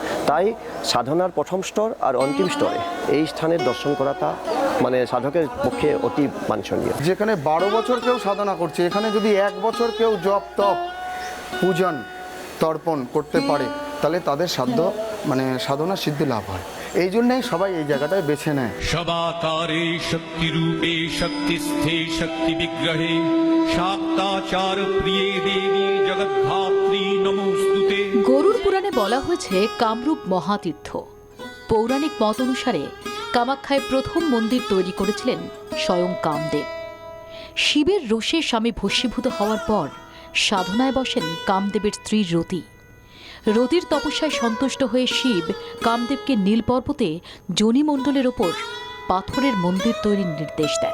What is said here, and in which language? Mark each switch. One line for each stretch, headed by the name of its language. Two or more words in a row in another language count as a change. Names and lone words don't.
Bangla: তাই সাধনার প্রথম স্তর আর অন্তিম স্তরে এই স্থানের দর্শন করাটা মানে সাধকের পক্ষে অতি বাঞ্ছনীয়। যেখানে 12 বছর কেউ সাধনা করছে, এখানে যদি 1 বছর কেউ জপ, তপ, পূজন, তর্পণ করতে পারে, তাহলে তাদের সাধনা সিদ্ধি লাভ হয়। এই জন্যেই সবাই এই জায়গাটায় বেছে নেয়।
Sanskrit: शबाकारे शक्तिरूपे शक्तिस्थे शक्तिविग्रहे शाक्ताचार प्रिये देवी जगद्धात्री नमोस्तुते।
Bangla: গরুর পুরাণে বলা হয়েছে কামরূপ মহাতীর্থ। পৌরাণিক মত অনুসারে কামাখ্যায় প্রথম মন্দির তৈরি করেছিলেন স্বয়ং কামদেব। শিবের রোষে স্বামী ভস্মীভূত হওয়ার পর সাধনায় বসেন কামদেবের স্ত্রী রতি। রতির তপস্যায় সন্তুষ্ট হয়ে শিব কামদেবকে নীল পর্বতে যোনিমণ্ডলের ওপর পাথরের মন্দির তৈরির নির্দেশ দেন।